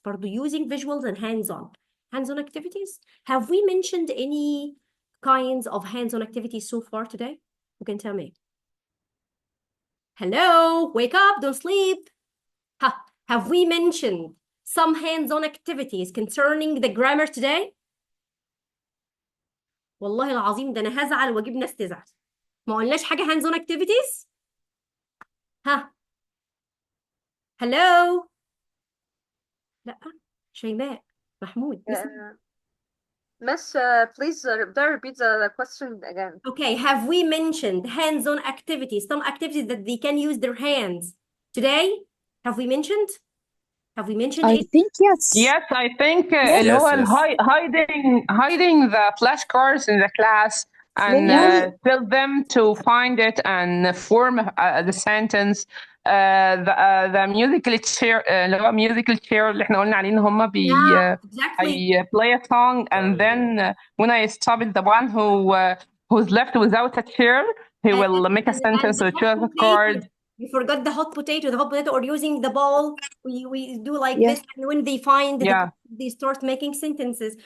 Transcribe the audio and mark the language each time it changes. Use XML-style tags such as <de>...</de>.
<en>By using visuals and hands-on activities. Have we mentioned any kinds of hands-on activities so far today? You can tell me. Hello, wake up, don't sleep. Have we mentioned some hands-on activities concerning the grammar today?</en> <ar>والله العظيم ده أنا هزعل وأجيب ناس تزعل. ما قلناش حاجة</ar> <en>hands-on activities؟</en> <ar>Hello؟ لا، شيماء، محمود.</ar> <en>Miss, please repeat the question again. Okay, have we mentioned hands-on activities, some activities that they can use their hands today? Have we mentioned? Have we mentioned I it? think yes. Yes, I think Yes, yes. hiding the flashcards in the class and tell them to find it and form the sentence. The musical chair</en> <ar>اللي هو</ar> <en>musical chair</en> <ar>اللي احنا قلنا عليه ان هم</ar> <en>Exactly. play a song, and then when I stop it, the one who's left without a chair, he will make a sentence or choose a card. You forgot the hot potato, or using the ball. We do like this, and when they find they start making sentences.</en>